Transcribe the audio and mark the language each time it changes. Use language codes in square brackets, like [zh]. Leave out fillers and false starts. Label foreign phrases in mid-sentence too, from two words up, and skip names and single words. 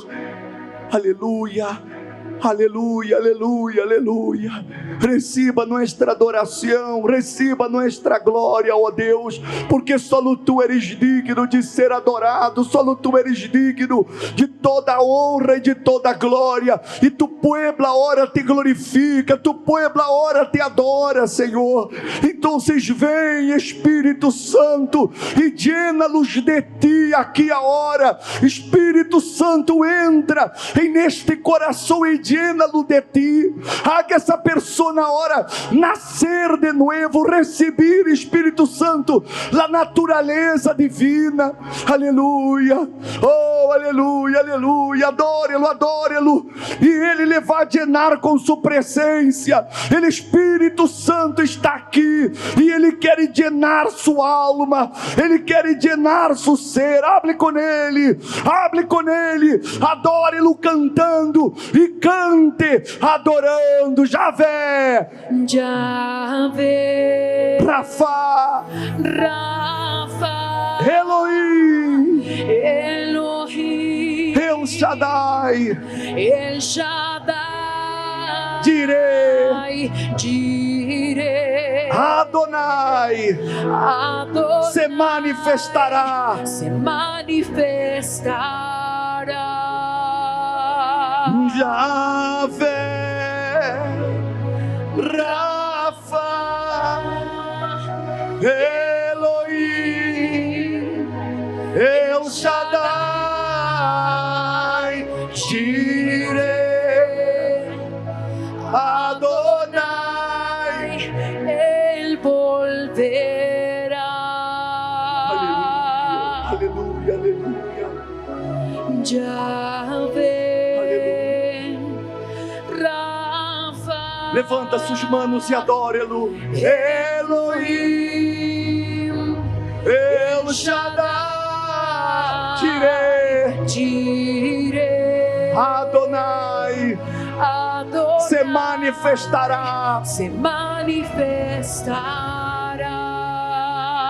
[pt] Aleluia. Aleluia, aleluia, aleluia. Receba nossa adoração, receba nossa glória, ó Deus, porque só Tu [es] eres digno [pt] de ser adorado, só Tu [es] eres digno [pt] de toda a honra e de toda a glória, e [es] Tu pueblo [pt] agora te glorifica, [es] Tu pueblo [pt] agora te adora, Senhor. Então vem Espírito Santo e llena-los de Ti aqui agora. Espírito Santo, entra em neste coração e llena-lo de Ti. Haga essa pessoa na hora nascer de novo, receber Espírito Santo, a natureza divina. Aleluia, oh aleluia, aleluia. aleluia, adore-lo, adore-lo, e Ele lhe vai llenar com sua presença. Ele, Espírito Santo, está aqui, e Ele quer llenar sua alma, Ele quer llenar seu ser. Hable com Ele, adore-lo cantando, e cante adorando Javé, Yahvé, Rafa, Rafa, Elohim, Elohim, El Shaddai, El Shaddai, Jireh, Jireh, Adonai, Adonai, se manifestará. se manifestará. Javé, Rafa, Elohim, El Shaddai, Jireh, Adonai. [es] Él volverá. [pt] Aleluia, aleluia. Yahvé, Rafa, Levanta suas manos e adore-lo. Elohim, El Shaddai, Jireh, Jireh, Adonai, Adonai, se manifestará. se manifestará.